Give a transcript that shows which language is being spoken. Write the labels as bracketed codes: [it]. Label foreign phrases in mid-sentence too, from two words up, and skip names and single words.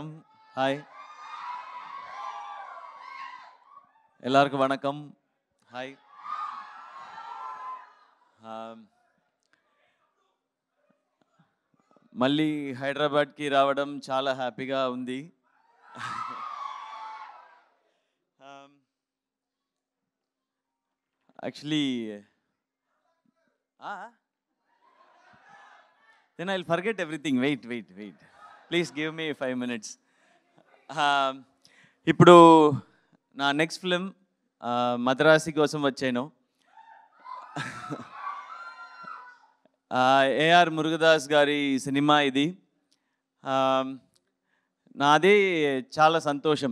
[ta] హాయ్ எல்லாருக்கும் வணக்கம். [en] హాయ్. [te] మళ్ళీ హైదరాబాద్కి రావడం చాలా హ్యాపీగా ఉంది. [en] Actually, then I'll forget everything. Wait. Please give me 5 minutes. [te] ఇప్పుడు నా [en] next film [te] మద్రాసి కోసం వచ్చాను. ఏఆర్ మురుగదాస్ గారి సినిమా ఇది. నాదే చాలా సంతోషం.